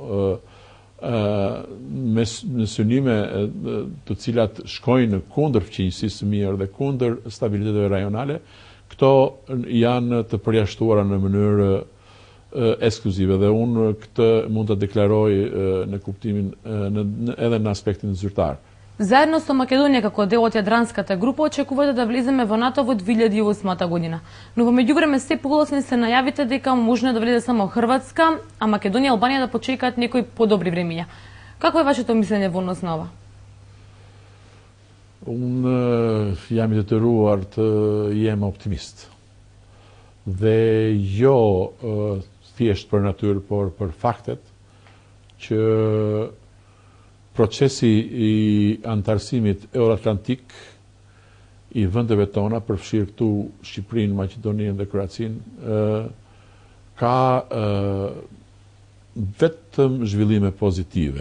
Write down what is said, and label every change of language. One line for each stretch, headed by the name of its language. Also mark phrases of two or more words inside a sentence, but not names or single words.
Albanian: me synime të cilat shkojnë kundër fqinjësisë së mirë dhe kundër stabiliteteve rajonale, këto janë të përjashtuara në mënyrë ekskluzive dhe unë këtë mund të deklaroj në kuptimin edhe në aspektin zyrtar.
Macedonian: Заедно со Македонија како дел од јадранската група очекувате да влеземе во НАТО во 2008 година. Но во меѓувреме се погласни се најавите дека може да влезе само Хрватска, а Македонија и Албанија да почекаат некои подобри времиња. Какво е вашето мислење во однос на ова?
Albanian: Unë jam I detyruar të jem optimist. Dhe jo thjesht për natyrë, por për faktet që procesi I antarësimit euroatlantik I vendeve tona, përfshirë këtu Shqipërinë, Maqedoninë dhe Kroacinë, ka vetëm zhvillime pozitive.